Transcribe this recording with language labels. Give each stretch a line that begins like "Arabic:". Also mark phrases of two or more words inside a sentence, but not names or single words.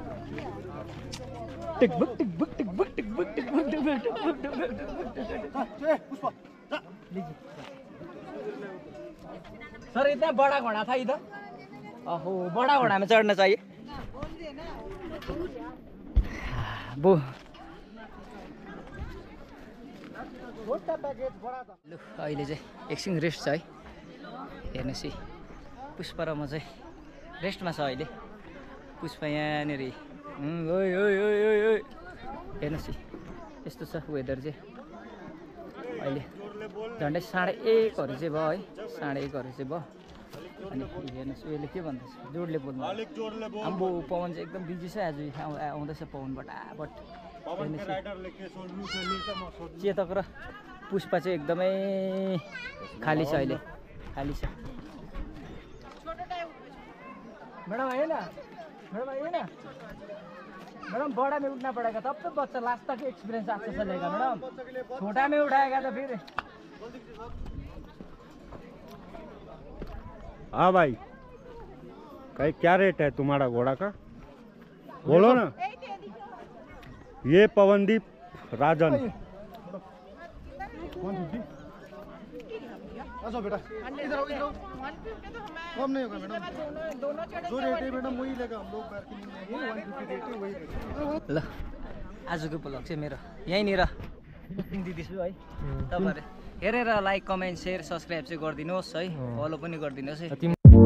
Hindi: टकबक टकबक टकबक टकबक टकबक टकबक। सर इतना बड़ा घोड़ा था इधर। ओहो बड़ा घोड़ा में चढ़ना चाहिए।
Nepali: वो लु अहिले चाहिँ एकछिन रेस्ट छ है। हेर्नुहोस् है पुष्पा र म चाहिँ रेस्टमा छ अहिले। पुष्पा यहाँनिर हेर्नुहोस् है यस्तो छ वेदर चाहिँ अहिले। झन्डै 1:30 चाहिँ भयो है, 1:30 चाहिँ भयो। अनि हेर्नुहोस् यसले के भन्दैछ, जोडले बोल्नु आम्बो पवन चाहिँ एकदम बिजी छ आज। आउँदैछ पवन बटाबट। चेतक र पुष्पा चाहिँ एकदमै खाली छ अहिले, खाली छ।
Hindi: मैडम आइए ना, मैडम आइए ना। मैडम बड़ा में उठना पड़ेगा तब तो बच्चा लास्ट तक एक्सपीरियंस अच्छा चलेगा मैडम। छोटा में उठाएगा तो फिर। हाँ भाई क्या रेट है तुम्हारा घोड़ा का? बोलो ना। ये पवनदीप राजन। अच्छा बेटा इधर आओ इधर आओ। कम नहीं होगा मैडम, जो रेट है मैडम वही लेगा। हम लोग बार्गेनिंग में 150 रेट है वही रेट।
Nepali: ल आजको ब्लग चाहिँ मेरो यहीँनिर दिँदैछु है। तपाईँहरू हेरेर
English: like comment share subscribe
Nepali: चाहिँ गरिदिनुहोस् है, फलो पनि गरिदिनुहोस् है।